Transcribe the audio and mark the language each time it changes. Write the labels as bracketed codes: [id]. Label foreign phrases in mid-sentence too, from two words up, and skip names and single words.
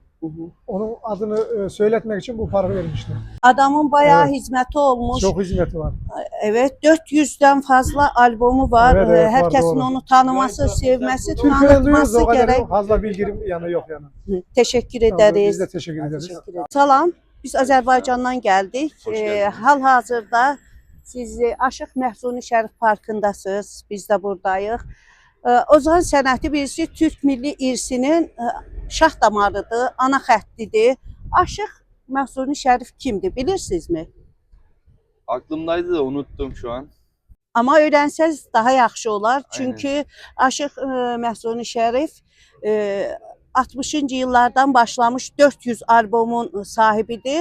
[tr] Onun adını söyletmek için bu parkı vermişler. adamın bayağı Evet. hizmeti olmuş. Çok hizmeti var. Evet, 400'den fazla albomu var. Evet, evet, var, Herkesin doğru. onu tanıması, sevmesi, Türküden duyuyoruz tanıtması o kadar gerek. fazla bilgim yani yok yani. Teşekkür Tamam, ederiz. biz de teşekkür ederiz. [az] Salam, biz Azərbaycandan gəldik. Hal-hazırda siz Aşıq Mahsuni Şerif parkındasınız. Biz de buradayıq. Ozan sənəti birisi Türk milli irsinin şah damarıdır, ana xəttidir. Aşıq Mahsuni Şerif kimdir, bilirsiniz mi? [tr] Aklımdaydı da unuttum şu an. [az] Ama öğrensəz daha yaxşı olar. Çünkü Aşıq Mahsuni Şerif [tr] 60'ıncı yıllardan başlamış [az] 400 albomun sahibidir.